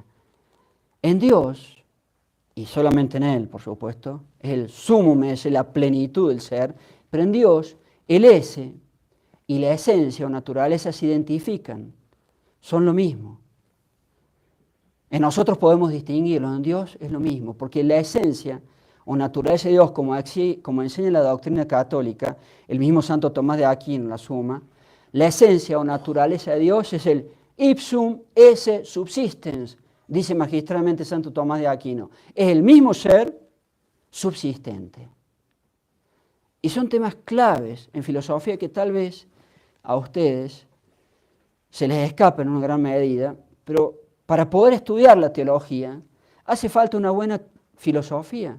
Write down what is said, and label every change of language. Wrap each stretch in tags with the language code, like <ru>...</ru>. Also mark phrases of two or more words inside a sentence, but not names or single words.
<es>En Dios, y solamente en Él, por supuesto, es el</es> <la>sumum esse,</la> <es>la plenitud del ser, pero en Dios el ese y la esencia o naturaleza se identifican, son lo mismo. En nosotros podemos distinguirlo, en Dios es lo mismo, porque la esencia o naturaleza de Dios, como enseña la doctrina católica, el mismo Santo Tomás de Aquino la Suma, la esencia o naturaleza de Dios es el</es> <la>ipsum esse subsistens,</la> <es>dice magistralmente Santo Tomás de Aquino. Es el mismo ser subsistente. Y son temas claves en filosofía que tal vez a ustedes se les escapa en una gran medida, pero para poder estudiar la teología hace falta una buena filosofía.</es>